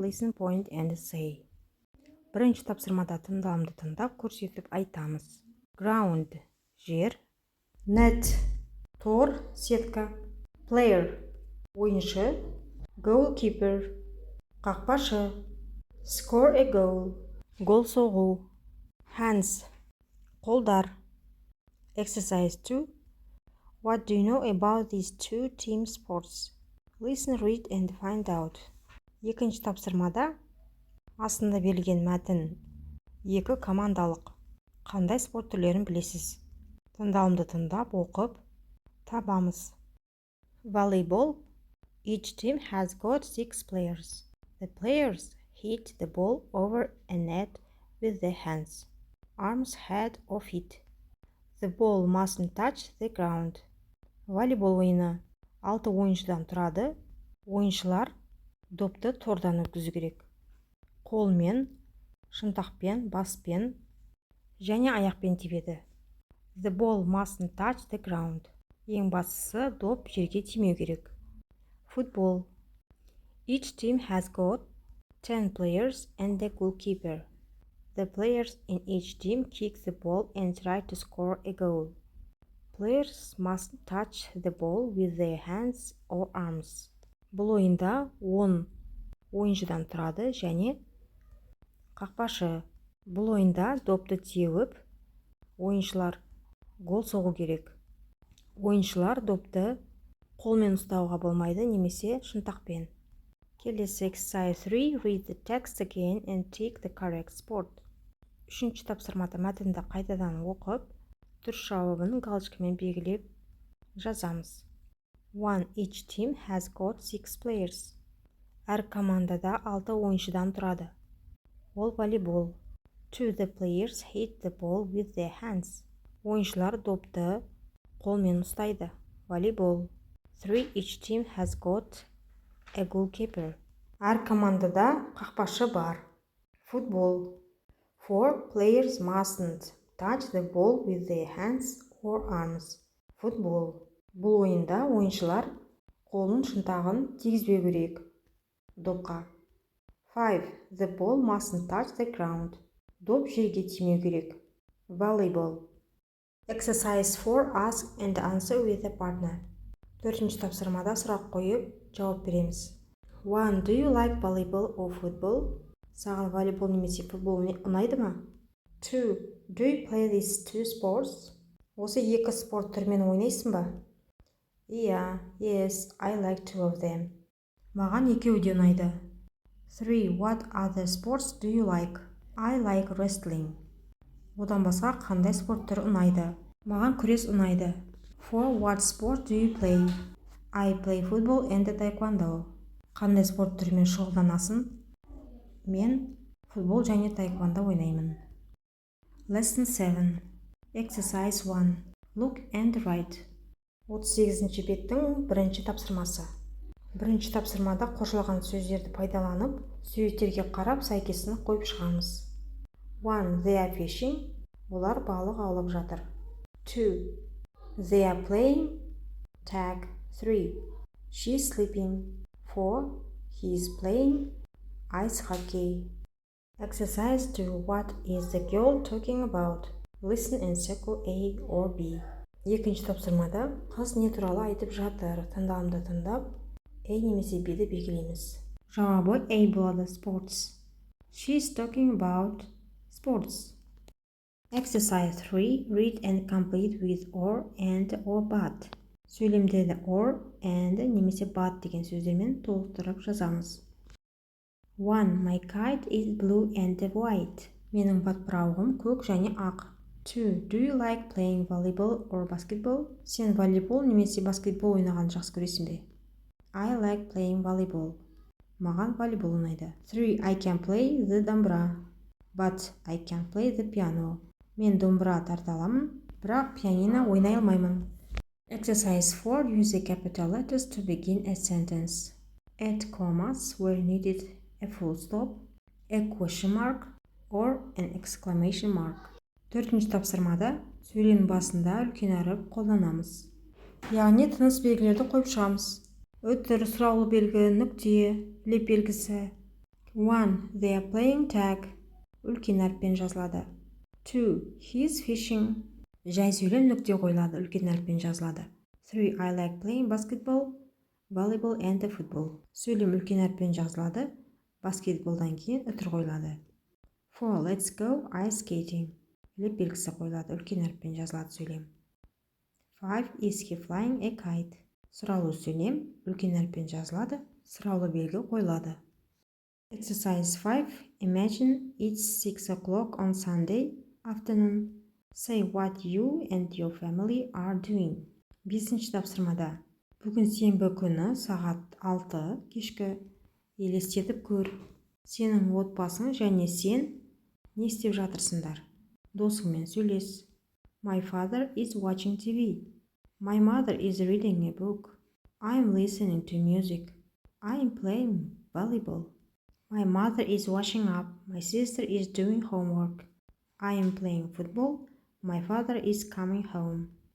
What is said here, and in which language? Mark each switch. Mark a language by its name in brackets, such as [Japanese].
[English] Listen, point and say. [Kazakh] Бірінші тапсырмада тыңдалымды тыңдап, көрсетіп айтамыз. [English] Ground – жер. [Kazakh] Net – тор, сетка. Player – ойыншы. [English] Goalkeeper – қақпашы. Score a goal – [Kazakh] гол соғу. [English] Hands – қолдар. Exercise 2. What do you know about these two team sports? Listen, read and find out. [Kazakh] Екінші тапсырмада астында берілген мәтін. Екі командалық. Қандай спорт түрлерін білесіз? Тыңдалымды тыңдап, оқып, табамыз. [English] Volleyball. Each team has got 6 players. The players hit the ball over a net with their hands, arms, head or feet. The ball mustn't touch the ground. [Kazakh] Волейбол ойыны 6 ойыншыдан тұрады. Ойыншылар допты тордан өткізу керек. Қолмен, шынтақпен, баспен және аяқпен тепеді. [English] The ball mustn't touch the ground. [Kazakh] Ең бастысы, доп жерге тимеу керек. [English] Football. Each team has got 10 players and a goalkeeper. The players in each team kick the ball and try to score a goal. Players mustn't touch the ball with their hands or arms. [Kazakh] Бұл ойында 10 ойыншыдан тұрады және қақпашы. Бұл ойында допты теуіп, ойыншылар гол соғу керек. Ойыншылар допты қолмен ұстауға болмайды, немесе шынтақпен. [English] Келесі exercise 3. Read the text again and tick the correct sport. [Kazakh] Үшінші тапсырмада мәтінді қайтадан оқып, дұрыс жауабын галочкамен белгілеп жазамыз. 1. [English] Each team has got 6 players. [Kazakh] Әр командада 6 ойыншыдан тұрады. Ол волейбол. 2. [English] The players hit the ball with their hands. [Kazakh] Ойыншылар допты қолмен ұстайды. Волейбол. 3. [English] Each team has got a goalkeeper. [Kazakh] Әр командада қақпашы бар. [English] Football. 4. Players mustn't touch the ball with their hands or arms. Football. [Kazakh] Бұл ойында ойыншылар қолын шынтағын тигізбеу керек допқа. 5. [English] The ball mustn't touch the ground. [Kazakh] Доп жерге тимеу керек. [English] Volleyball. Exercise 4. Ask and answer with a partner. [Kazakh] Төртінші тапсырмада сұрақ қойып, жауап береміз. 1. [English] Do you like volleyball or football? [Kazakh] Саған волейбол немесе футбол ұнайды ма? 2. [English] Do you play these two sports? [Kazakh] Осы екі спорт түрімен ойнайсың ба? [English] Yes, I like two of them. [Kazakh] Маған екеуі де ұнайды. [English] 3. What other sports do you like? I like wrestling. [Kazakh] Одан басқа қандай спорт түрі ұнайды? Маған күрес ұнайды. [English] 4. What sport do you play? I play football and taekwondo. [Kazakh] Қандай спорт түрімен шұғылданасың? Мен футбол және таеквондо ойнаймын. [English] Lesson 7. Exercise 1. Look and write. [Kazakh] 38-ші беттің бірінші тапсырмасы. Бірінші тапсырмада қосылған сөздерді пайдаланып, суреттерге қарап сәйкесін қойып шығамыз. 1. [English] They are fishing. [Kazakh] Олар балық аулап жатыр. 2. [English] They are playing tag. 3. She is sleeping. 4. He is playing ice hockey. Exercise 2. What is the girl talking about? Listen and circle A or B. [Kazakh] Екінші тапсырмада қыз не туралы айтып жатыр? Тыңдалымды тыңдап, A немесе B'ді белгілейміз. Жауабы A болады. Sports. [English] She is talking about sports. Exercise 3. Read and complete with or, and, or but. [Kazakh] Сөйлемдерді or, and немесе but деген сөздермен толықтырып жазамыз. 1. [English] My kite is blue and white. [Kazakh] Менің батпырауығым көк және ақ. 2. [English] Do you like playing volleyball or basketball? [Kazakh] Сен волейбол немесе баскетбол ойнаған жақсы көресің бе? [English] I like playing volleyball. [Kazakh] Маған волейбол ұнайды. 3. [English] I can play the домбыра, but I can't play the piano. [Kazakh] Мен домбыра тарта аламын, бірақ пианино ойнай алмаймын. [English] Exercise 4. Use the capital letters to begin a sentence. Add commas where needed, a full stop, a question mark or an exclamation mark. [Kazakh] Төртінші тапсырмада сөйлем басында үлкен әріп қолданамыз. Яғни тыныс белгілерді қойып шығамыз. Өтір, сұраулы белгі, нүкте, леп белгісі. [English] 1. They are playing tag. [Kazakh] Үлкен әріппен жазылады. [English] 2. He is fishing. [Kazakh] Жай сөйлем нүкте қойылады, үлкен әріппен жазылады. 3. [English] I like playing basketball, volleyball and football. [Kazakh] Сөйлем үлкен әріппен жазылады, баскетболдан кейін үтір қойылады. [English] 4. Let's go ice skating. [Kazakh] Леп белгісі қойылады, үлкен әріппен жазылады сөйлем. [English] 5. Is he flying a kite? [Kazakh] Сұраулы сөйлем үлкен әріппен жазылады, сұраулы белгі қойылады. [English] Exercise 5. Imagine it's 6 o'clock on Sunday afternoon. Say what you and your family are doing. [Kazakh] Бесінші тапсырмада. Бүгін сенбі күні сағат 6 кешкі. Елестетіп көр. Сенің отбасың және сен не істеп жатырсыңдар? Досыңмен сөйлес. [English] My father is watching TV. My mother is reading a book. I'm listening to music. I'm playing volleyball. My mother is washing up. My sister is doing homework. I am playing football. My father is coming home.